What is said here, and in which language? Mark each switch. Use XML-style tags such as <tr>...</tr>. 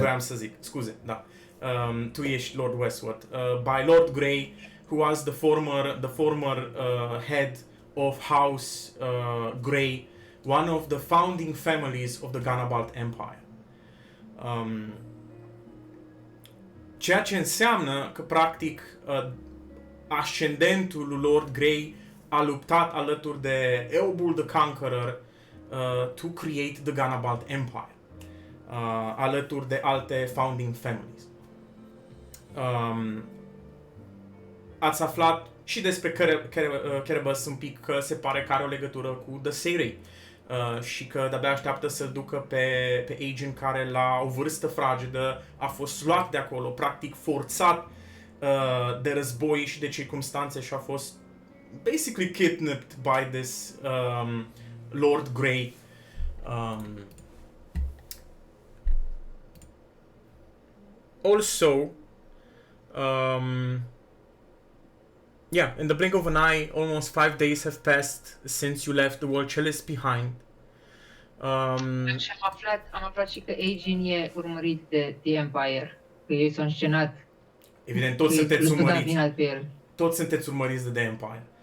<ro>voiam să zic, scuze, da. Tu ești Lord Westward.</ro> <en>By Lord Grey, who was the former head of House Grey, one of the founding families of the Ganabalt Empire.</en> <ro>Ceea ce înseamnă că, practic, ascendentul lui Lord Grey a luptat alături de Eobul the Conqueror</ro> <en>to create the Ganabalt Empire,</en> <ro>alături de alte</ro> <en>founding families.</en> <ro>Ați aflat și despre Kerebas un pic, că se pare că are o legătură cu The Seirei și că de-abia așteaptă să-l ducă pe Agent, care la o vârstă fragedă a fost luat de acolo, practic forțat de război și de circumstanțe, și a fost</ro> <en>basically kidnapped by this Lord Grey. Also, in the blink of an eye, almost 5 days have passed since you left the World Chalice behind.</en> <ro>Și am aflat și că Agent e urmărit de The Empire, că ei s-au înscenat. Evident, toți sunteți urmăriți. Pe el. Toți sunteți urmăriți de The Empire.</ro>